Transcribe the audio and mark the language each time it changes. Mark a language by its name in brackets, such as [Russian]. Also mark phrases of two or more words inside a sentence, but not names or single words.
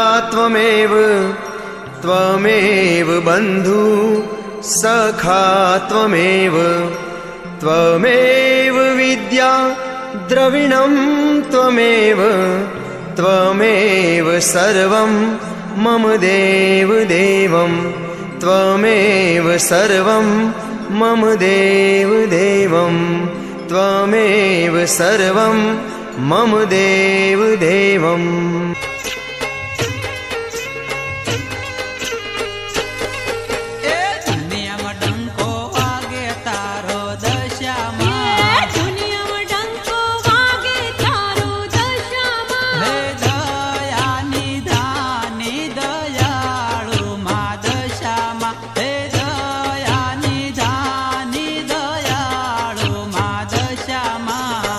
[Sanskrit] त्वमेव बन्धु सखा त्वमेव विद्या द्रविणं त्वमेव सर्वं मम देवं त्वमेव सर्वं मम देवं त्वमेव सर्वं मम देवं [Gujarati] દુનિયામાં ડંકો વાગે તારો દશામાં દુનિયામાં ડંકો વાગે તારો દશામાં હે દયાની ધાની દયાળુ મા દશામાં હે દયાની ધાની દયાળુ મા દશામાં